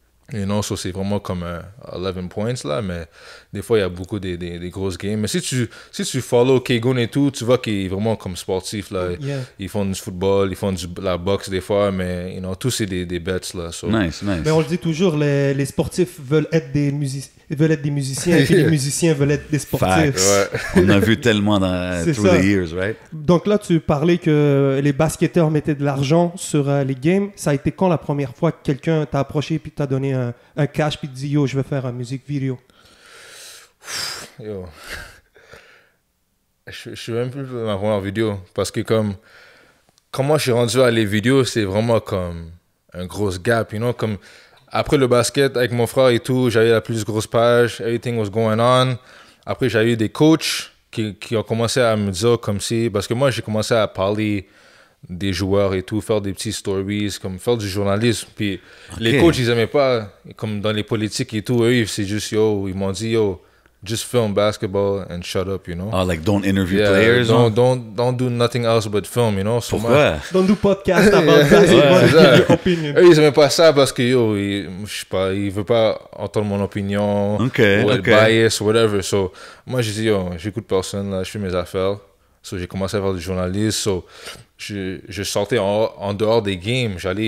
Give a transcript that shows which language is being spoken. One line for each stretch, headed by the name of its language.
French: Et non, ça c'est vraiment comme 11 points là, mais des fois il y a beaucoup des grosses games. Mais si tu follow K-Goon et tout, tu vois qu'il est vraiment comme sportif là.
English: Yeah.
French: Ils font du football, ils font la boxe des fois, mais you know, tous c'est des bets là.
English: So. Nice.
French: Mais on le dit toujours, les sportifs veulent être des musiciens, et puis les musiciens veulent être des sportifs. Ouais.
English: On a vu tellement through the years, right?
French: Donc là, tu parlais que les basketteurs mettaient de l'argent sur les games. Ça a été quand la première fois que quelqu'un t'a approché et t'a donné un cash puis te dit « Yo, je veux faire une musique vidéo ».
English: Yo.
French: Je suis même plus ma première vidéo parce que comme moi je suis rendu à les vidéos, c'est vraiment comme un gros gap, you know, comme après le basket avec mon frère et tout, j'avais la plus grosse page,
English: everything was going on.
French: Après j'avais eu des coachs qui ont commencé à me dire comme si, parce que moi j'ai commencé à parler des joueurs et tout, faire des petits stories, comme faire du journalisme. Puis les coachs, ils aimaient pas, comme dans les politiques et tout, eux, c'est juste, ils m'ont dit,
English: just film basketball and shut up, you know. Oh, like don't interview players. Don't do nothing else but film, you know. So
French: pourquoi?
English: Don't do podcast about basketball. Give your opinion.
French: Eux, ils aimaient pas ça parce que, je sais pas, ils veulent pas entendre mon opinion. Ou être bias, whatever. So, moi, j'ai dit, j'écoute personne, là, je fais mes affaires. So, j'ai commencé à faire du journalisme. So, je sortais en dehors des games.